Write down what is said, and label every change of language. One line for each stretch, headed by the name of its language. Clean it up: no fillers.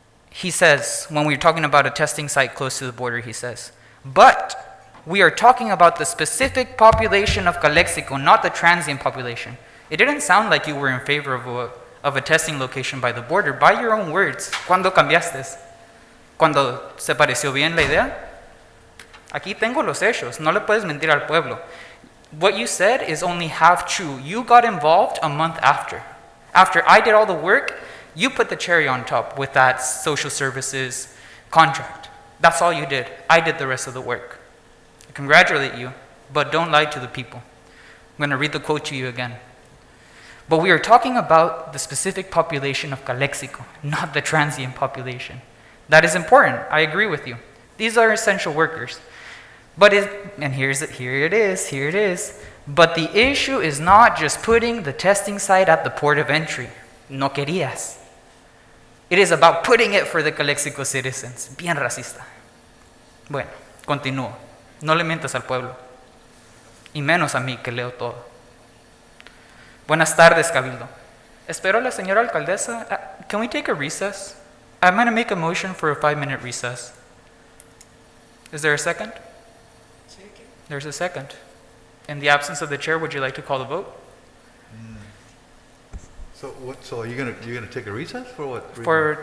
English: He says, when we were talking about a testing site close to the border, he says, but we are talking about the specific population of Calexico, not the transient population. It didn't sound like you were in favor of a testing location by the border. By your own words,
Spanish: ¿cuándo cambiaste? ¿Cuando se pareció bien la idea? Aquí tengo los hechos. No le puedes mentir al pueblo.
English: What you said is only half true. You got involved a month after. After I did all the work, you put the cherry on top with that social services contract. That's all you did. I did the rest of the work. I congratulate you, but don't lie to the people. I'm going to read the quote to you again. But we are talking about the specific population of Calexico, not the transient population. That is important. I agree with you. These are essential workers. But here it is. But the issue is not just putting the testing site at the port of entry.
Spanish: No querías.
English: It is about putting it for the Calexico citizens.
Spanish: Bien racista. Bueno, continúo. No le mientas al pueblo. Y menos a mí que leo todo. Buenas tardes, Cabildo. Espero a la señora alcaldesa.
English: Can we take a recess? I'm going to make a motion for a 5-minute recess. Is there a second? Second. There's a second. In the absence of the chair, would you like to call the vote? So are you gonna take a recess for what?